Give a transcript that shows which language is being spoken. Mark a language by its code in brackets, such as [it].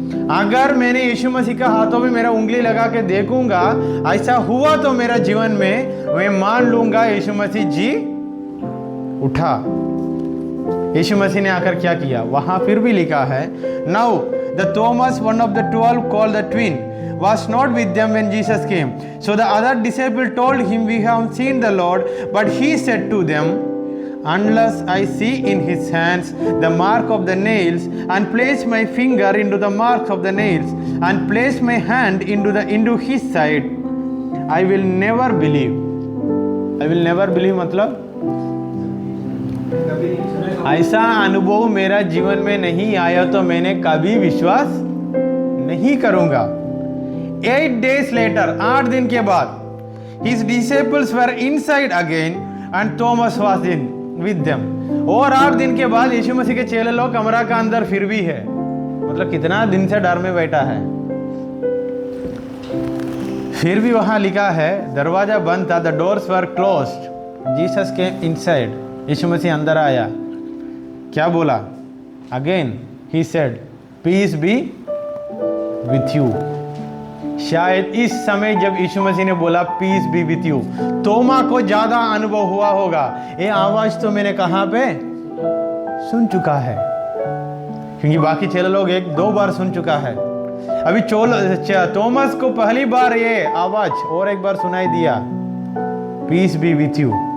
[hi] अगर मैंने यीशु मसीह का हाथों में मेरा उंगली लगा के देखूंगा, ऐसा हुआ तो मेरा जीवन में मैं मान लूंगा यीशु मसीह जी उठा। यीशु मसीह ने आकर क्या किया? वहां फिर भी लिखा है, [en] Now the Thomas one of the 12 called the twin was not with them when Jesus came. So the other disciple told him, we have seen the Lord. But he said to them, unless I see in his hands the mark of the nails, and place my finger into the mark of the nails, and place my hand into his side, I will never believe. I will never believe [hi] मतलब ऐसा अनुभव मेरा जीवन में नहीं आया तो मैंने कभी विश्वास नहीं करूंगा। [en] 8 days later, [hi] 8 दिन के बाद, [en] his disciples were inside again and Thomas was in with them. [hi] और 8 दिन के बाद यीशु मसीह के चेले लोग कमरा का अंदर फिर भी है। मतलब कितना दिन से डर में बैठा है। फिर भी वहां लिखा है दरवाजा बंद था, [en] the doors were closed. Jesus came inside. [hi] यीशु मसीह अंदर आया। क्या बोला? [en] Again he said, peace be with you. [hi] शायद इस समय जब यीशु मसीह ने बोला [en] peace be with you, [hi] तोमा को ज्यादा अनुभव हुआ होगा। ये आवाज तो मैंने कहां पे सुन चुका है, क्योंकि बाकी चेले लोग 1-2 बार सुन चुका है। अभी थॉमस को पहली बार ये आवाज और एक बार सुनाई दिया, [en] Peace be with you.